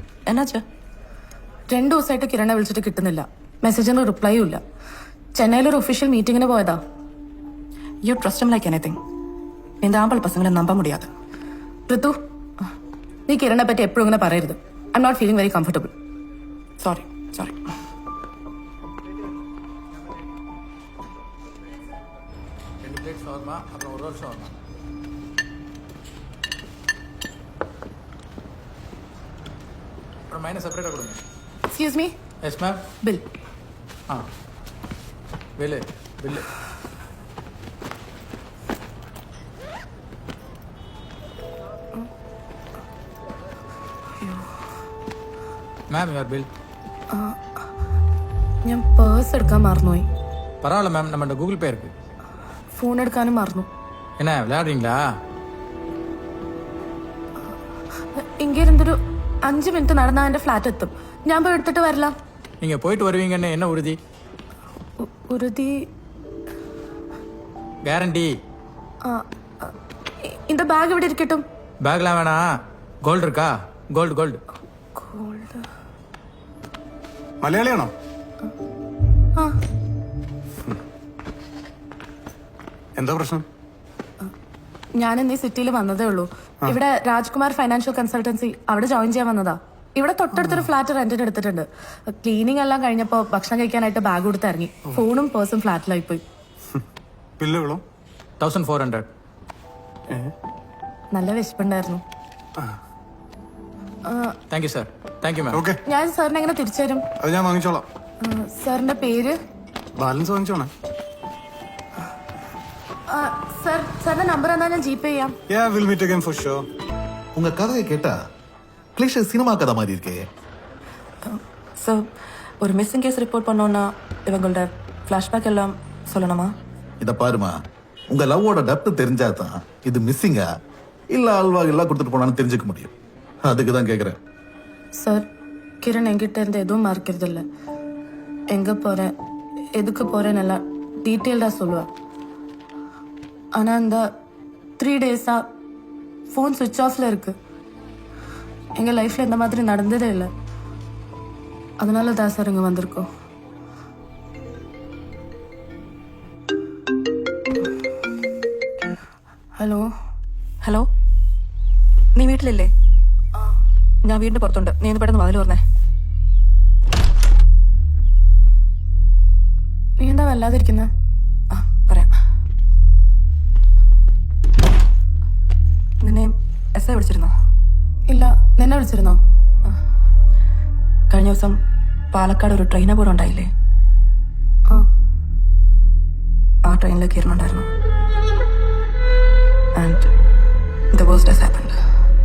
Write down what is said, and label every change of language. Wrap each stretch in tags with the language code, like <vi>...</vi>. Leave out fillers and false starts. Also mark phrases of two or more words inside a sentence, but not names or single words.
<ta>என்னாச்சா?</ta> <ml>2 ദിവസമായിട്ട് കിരണെ വിളിച്ചിട്ട് കിട്ടുന്നില്ല. മെസ്സേജിന് റിപ്ലൈയും ഇല്ല. ചെന്നൈയിലൊരു</ml> <en>official meeting</en> <ml>പോയതാ.</ml> <en>You trust like anything.</en> <ta>இந்த ஆம்பளை பசங்களை நம்ப முடியாது.</ta> <ml>ഋതു, നീ കിരണെ പറ്റി എപ്പോഴും ഇങ്ങനെ പറയരുത്.</ml> <en>I am not feeling very comfortable.</en> <ml>സോറി.</ml> <ta>2 பிளேட் ஷவர்மா, அப்புறம் ஒரு ரோல் ஷவர்மா. அப்புறம் மைனஸ் செப்பரேட்டாக கொடுங்க.</ta> <en>Excuse me. Yes ma'am.</en> <ml>ബിൽ.</ml> <ta>ஆ பில்லு.</ta> <en>Ma'am your bill.</en> <ml>ഞാൻ പേഴ്സ് എടുക്കാൻ മറന്നുപോയി.</ml> <ta>பரவாயில்ல மேம், நம்மகிட்ட கூகுள் பே இருக்கு.</ta> <ml>ഫോൺ എടുക്കാനും മറന്നു.</ml> <ta>என்ன விளையாடுறீங்களா?</ta> <ml>ഇങ്ങിരുന്നൊരു 5 മിനിറ്റ് നടന്നാൽ എന്റെ ഫ്ലാറ്റ് എത്തും. ഞാൻ പോയി എടുത്തിട്ട് വരലാം.</ml> <ta>நீங்க போயிட்டு வருவீங்கன்னு என்ன உறுதி?</ta> <ml>ഉറുതി.</ml> <ta>கேரண்டி.</ta> <ml>இந்த ബാഗ് ഇവിടെ ഇരിക്കട്ടും.</ml> <ta>பேக்லாம் வேணாம். கோல்டு இருக்கா? கோல்டு.</ta> <ml>ഗോൾഡ്. മലയാളിയാണോ? ആ, എന്താ പ്രശ്നം? ഞാൻ ഇന്ന് ഈ സിറ്റിയിൽ വന്നതേ ഉള്ളൂ. ഇവിടെ രാജ്കുമാർ ഫൈനാൻഷ്യൽ കൺസൾട്ടൻസി, അവിടെ ജോയിൻ ചെയ്യാൻ വന്നതാ. ഇവിടെ തൊട്ടടുത്തൊരു ഫ്ലാറ്റ് റെന്റിന് എടുത്തിട്ടുണ്ട്. ക്ലീനിങ് എല്ലാം കഴിഞ്ഞപ്പോ ഭക്ഷണം കഴിക്കാനായിട്ട് ബാഗ് കൊടുത്ത് ഇറങ്ങി. ഫോണും പേഴ്സും ഫ്ലാറ്റിലായി പോയി.</ml> <ta>பில்லு எவ்வளோ?</ta> <ml>1400. നല്ല വിശപ്പുണ്ടായിരുന്നു.</ml> <en>Thank you sir. Thank you ma'am.</en> <ml>ഓക്കെ, ഞാൻ സാറിന് എങ്ങനെ തിരിച്ചു തരും? അത് ഞാൻ വാങ്ങിച്ചോളാം. സാറിന്റെ പേര്? ബാലൻസ് വാങ്ങിച്ചോണേ. സാറിന്റെ നമ്പർ എന്നാ ഞാൻ ജിപേ ചെയ്യാം.</ml> <en>Yeah, we'll meet again for sure.</en> <ta>உங்க கதையை கேட்டா கிளிஷ சினிமா கதை மாதிரி இருக்கே. சார், ஒரு</ta> <en>missing case</en> <ta>ரிப்போர்ட் பண்ணோன்னா இவங்களோட ஃப்ளாஷ்பேக் எல்லாம் சொல்லணுமா? இத பாருமா, உங்க லவ்வோட டெப்த் தெரிஞ்சாதான் இது மிஸ்ஸிங்கா இல்ல அல்வாகெல்லாம் கொடுத்துட்டு போனான்னு தெரிஞ்சுக்க முடியும். அதுக்கு தான் கேக்குறேன். சார், கிரண் என்கிட்ட இருந்து எதுவும் மறக்கிறது இல்லை. எங்க போறேன், எதுக்கு போறேன்னு எல்லாம் டீட்டெயில்டா சொல்லுவா. ஆனா இந்த 3 டேஸா</ta> <en>phone switch off</en> <ta>இருக்கு. எங்க லைஃப்ல இந்த மாதிரி நடந்ததே இல்லை. அதனால தான் சார் இங்க வந்திருக்கோம்.</ta> <ml>ഹലോ, നീ വീട്ടിലില്ലേ? ഞാൻ വീടിന്റെ പുറത്തുണ്ട്. നീ ഒന്ന് പെട്ടെന്ന് വാതിൽ തുറന്നേ. നീ എന്താ വല്ലാതിരിക്കുന്നത്? പറയാം. നിന്നെ എസ് ഐ വിളിച്ചിരുന്നോ? ഇല്ല, നിന്നെ വിളിച്ചിരുന്നോ? കഴിഞ്ഞ ദിവസം പാലക്കാട് ഒരു ട്രെയിൻ അപകടം ഉണ്ടായില്ലേ? ആ ട്രെയിനിലേക്ക് ഇരുന്നുണ്ടായിരുന്നു.</ml> <en>ആൻഡ് the worst has happened.</en>